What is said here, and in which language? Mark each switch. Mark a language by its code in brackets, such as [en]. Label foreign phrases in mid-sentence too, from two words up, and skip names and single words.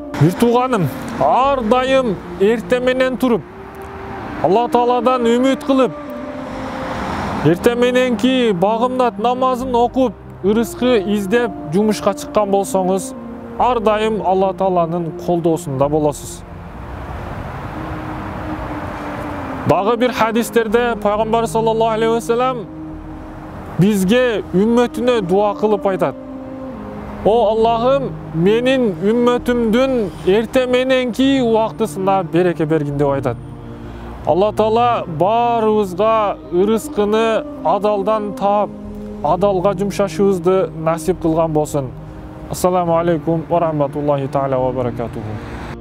[ky] Бир тууганым, ар дайым эрте менен туруп, Алла Тааладан үмүт кылып, эрте мененки багымдат намазын окуп, ырыскы издеп жумушка чыккан болсоңуз, ар дайым Алла Тааланын колдоосунда болосуз. Дагы бир хадистерде Пайгамбар [ar] صلى الله عليه وسلم [ky] бизге үммөтүнө дуа кылып айтат. О Аллахым, менин үммөтүмдүн эрте мененки убактысына береке бергин деп айтат. Алла Таала баарыбызга ырыскыны адалдан таап, адалга жумшашыбызды насип кылган болсун. [ar] السلام عليكم ورحمة الله تعالى وبركاته.